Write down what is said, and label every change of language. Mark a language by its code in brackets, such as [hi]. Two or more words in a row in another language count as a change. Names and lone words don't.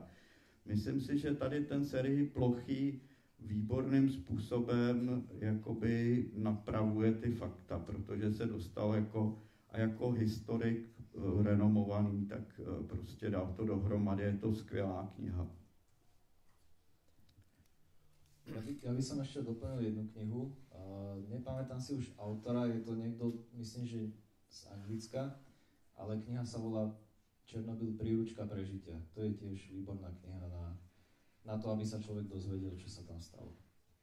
[cs] Myslím si, že tady ten Serhij Plochý výborným způsobem jakoby napravuje ty fakta, protože se dostal jako historik renomovaný, tak prostě dal to dohromady, je to skvělá kniha. [sk] Ja by som ešte doplnil jednu knihu. Nepamätám si už autora, je to niekto, myslím, že z Anglicka, ale kniha sa volá Černobyl príručka prežitia. To je tiež výborná kniha na to, aby sa človek dozvedel, čo sa tam stalo.